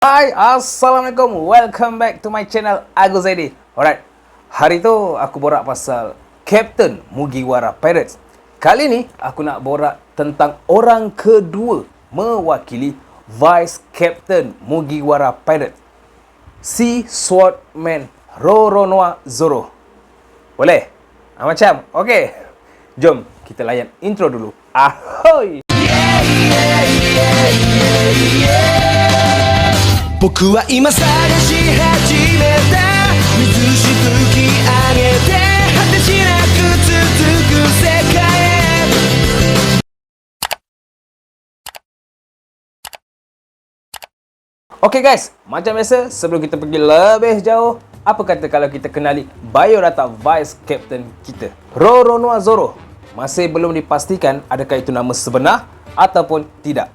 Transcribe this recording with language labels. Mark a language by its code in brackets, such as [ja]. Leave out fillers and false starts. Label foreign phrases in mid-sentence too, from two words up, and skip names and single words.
[ms] Hai, Assalamualaikum. [en] Welcome back to my channel Agus ID. [ms] Alright, hari tu aku borak pasal Captain Mugiwara Pirates. Kali ni aku nak borak tentang orang kedua mewakili [en] Vice Captain [ms] Mugiwara Pirates, Sea Swordman Roronoa Zoro. Boleh? Macam? Okey. Jom kita layan intro dulu. Ahoy! [ja] 僕は今探し始めた水しぶき上げて果てしなく続く世界へ。 [en] Okay guys, [ms] macam biasa sebelum kita pergi lebih jauh, apa kata kalau kita kenali biodata [en] Vice Captain [ms] kita, Roronoa Zoro. Masih belum dipastikan adakah itu nama sebenar ataupun tidak.